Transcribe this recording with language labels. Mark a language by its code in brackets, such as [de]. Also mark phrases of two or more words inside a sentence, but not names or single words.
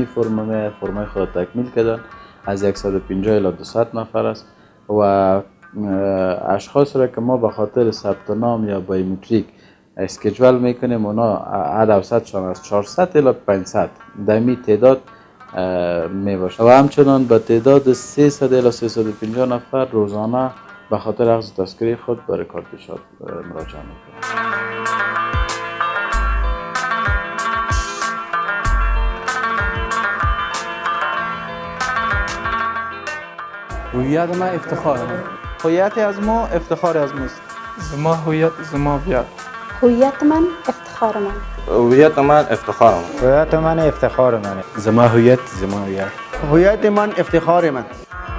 [fa] فرمای خود تکمیل کردن از 150 الی 200 نفر است و اشخاص را که ما به خاطر ثبت نام یا بایومتریک اسکیجول میکنیم اونا عدد اوسطشان از 400 الی 500 دمی تعداد میباشه و همچنان به تعداد 300 الی 350 نفر روزانه به خاطر اخذ تذکره خود به رکاردشات مراجعه میکنیم. هویت ما افتخار ما. هویت از ما افتخار از ماست. [ps] زما هویت زما ویاړ. [fa] هویت من افتخار من. هویت من افتخار من. هویت من افتخار من. [ps] زما هویت زما ویاړ. [fa] هویت من افتخار من.